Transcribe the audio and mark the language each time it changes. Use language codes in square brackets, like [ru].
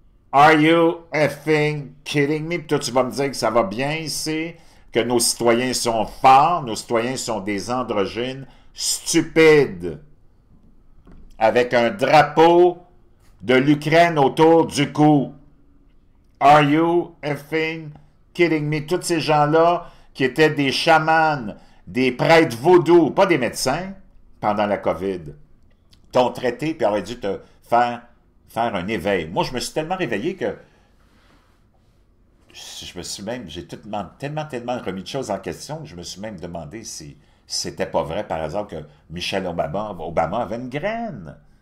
[en] Are you effing kidding me? [fr] Puis toi, tu vas me dire que ça va bien ici, que nos citoyens sont forts, nos citoyens sont des androgynes stupides, avec un drapeau de l'Ukraine autour du cou. [en] Are you effing kidding me? [fr] Tous ces gens-là qui étaient des chamans, des prêtres vaudous, pas des médecins, pendant la COVID, t'ont traité puis auraient dû te faire un éveil. Moi, je me suis tellement réveillé que je me suis même, j'ai tellement remis de choses en question que je me suis même demandé si c'était pas vrai, par hasard, que Michelle Obama avait une graine.